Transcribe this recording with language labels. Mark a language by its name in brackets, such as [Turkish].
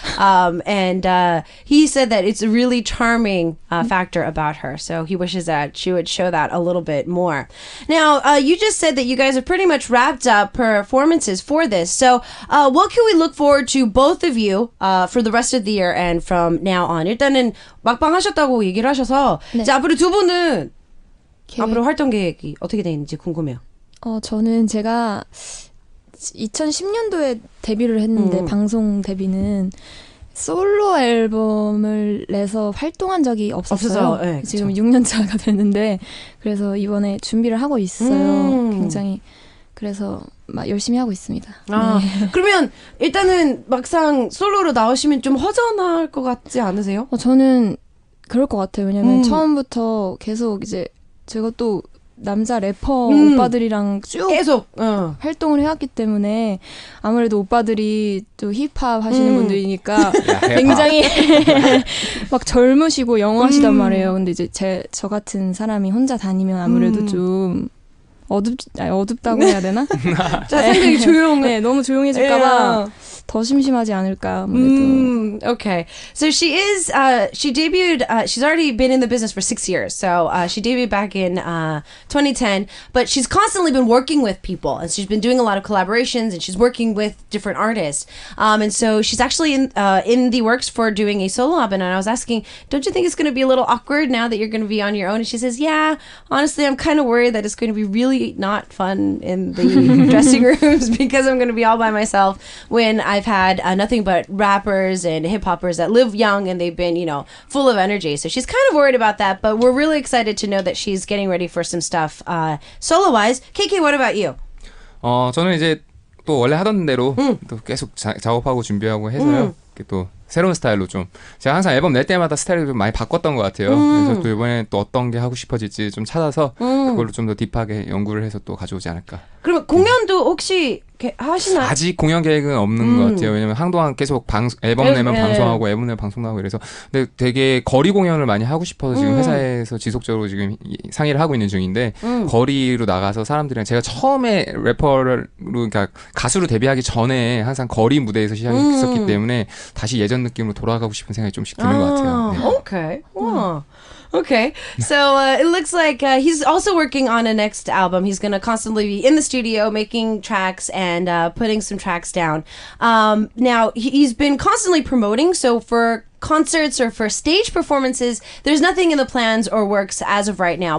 [English] And he said that it's a really charming factor about her. So he wishes that she would show that a little bit more. Now, you just said that you guys have pretty much wrapped up performances for this. So what can we look forward to both of you for the rest of the year and from now on? [Korean] 일단은 막방 하셨다고 얘기를 하셔서 네. 이제 앞으로 두 분은 앞으로 활동 계획이 어떻게 되는지 궁금해요. 저는 제가 2010년도에 데뷔를 했는데 방송 데뷔는 솔로 앨범을 내서 활동한 적이 없었어요. 네, 지금 6년 차가 됐는데 그래서 이번에 준비를 하고 있어요. 굉장히 그래서 막 열심히 하고 있습니다. 네. 그러면 일단은 막상 솔로로 나오시면 좀 허전할 것 같지 않으세요? 저는 그럴 것 같아요. 왜냐면 처음부터 계속 이제 제가 또 남자 래퍼 오빠들이랑 쭉 계속 활동을 해왔기 때문에 아무래도 오빠들이 또 힙합 하시는 분들이니까 굉장히 막 젊으시고 영어하시단 말이에요. 근데 이제 저 같은 사람이 혼자 다니면 아무래도 좀 어둡다고 해야 되나? 자, 상당히 조용. 네, 너무 조용해질까봐 더 심심하지 않을까 아무래도. [English] Okay, so she debuted. She's already been in the business for 6 years. So she debuted back in 2010, but she's constantly been working with people, and she's been doing a lot of collaborations, and she's working with different artists. And so she's actually in the works for doing a solo album. And I was asking, don't you think it's going to be a little awkward now that you're going to be on your own? And she says, yeah, honestly, I'm kind of worried that it's going to be really not fun in the dressing rooms because I'm going to be all by myself when I've had nothing but rappers and hip hoppers that live young and they've been, full of energy. So she's kind of worried about that, but we're really excited to know that she's getting ready for some stuff solo wise. KK, what about you? [Korean] 저는 이제 또 원래 하던 대로 또 계속 작업하고 준비하고 해서요. 또 새로운 스타일로 좀 제가 항상 앨범 낼 때마다 스타일을 좀 많이 바꿨던 것 같아요. 그래서 또 이번에 또 어떤 게 하고 싶어질지 좀 찾아서 그걸로 좀 더 딥하게 연구를 해서 또 가져오지 않을까. 그럼 공연도 혹시 하시나요? 아직 공연 계획은 없는 것 같아요. 왜냐면 한동안 계속 앨범 내면 방송하고 앨범 내면 방송도 하고 이래서 근데 되게 거리 공연을 많이 하고 싶어서 지금 회사에서 지속적으로 지금 상의를 하고 있는 중인데 거리로 나가서 사람들이랑 제가 처음에 래퍼로 그러니까 가수로 데뷔하기 전에 항상 거리 무대에서 시작했었기 때문에 다시 예전 느낌으로 돌아가고 싶은 생각이 좀씩 드는 것 같아요. 네. [English] Okay. Wow. Okay, so it looks like he's also working on a next album. He's going to constantly be in the studio making tracks and putting some tracks down. Now, he's been constantly promoting, so for concerts or for stage performances, there's nothing in the plans or works as of right now.